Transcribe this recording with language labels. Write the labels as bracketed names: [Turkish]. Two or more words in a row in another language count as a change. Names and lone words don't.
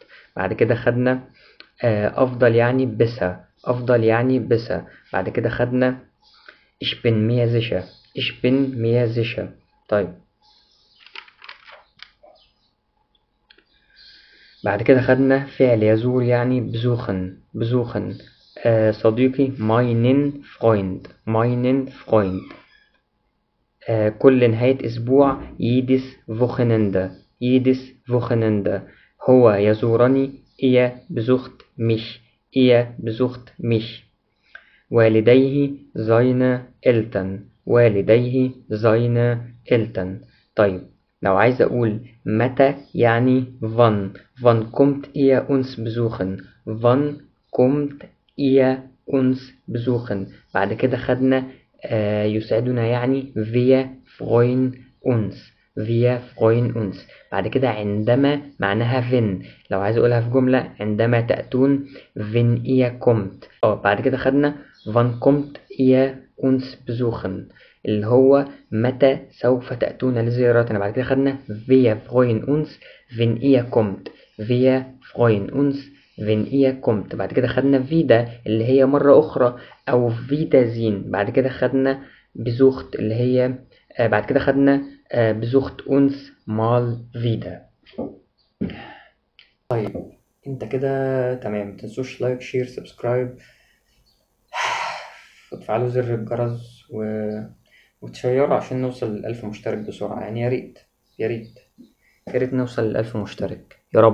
[Arabic] بعد كده خدنا أفضل يعني besser. بعد كده خدنا [German] ich bin mir sicher. [Arabic] طيب بعد كده خدنا فعل يزور يعني besuchen. صديقي [German] meinen Freund. [Arabic] كل نهاية أسبوع [German] jedes Wochenende. [Arabic] هو يزورني [German] ihr besucht mich. [Arabic] والديه [German] seine Eltern. [Arabic] طيب لو عايز أقول متى يعني [German] wann kommt ihr uns besuchen. [Arabic] بعد كده خدنا يسعدنا يعني [German] wir freuen uns. [Arabic] بعد كده عندما معناها wenn. لو عايز أقولها في جملة عندما تأتون [German] wenn ihr kommt. [Arabic] بعد كده خدنا [German] wann kommt ihr uns besuchen [Arabic] اللي هو متى سوف تأتون لزيارتنا. بعد كده خدنا [German] wir freuen uns wenn ihr kommt. [Arabic] بعد كده خدنا فيدا اللي هي مرة أخرى أو فيدا زين. بعد كده خدنا besucht اللي هي بعد كده خدنا [German] besucht uns mal wieder. [Arabic] طيب انت كده تمام. متنسوش [English] like share subscribe [Arabic] وتفعلوا زر الجرس وتشيروا عشان نوصل ل1000 مشترك بسرعة يعني. يا ريت نوصل ل1000 مشترك.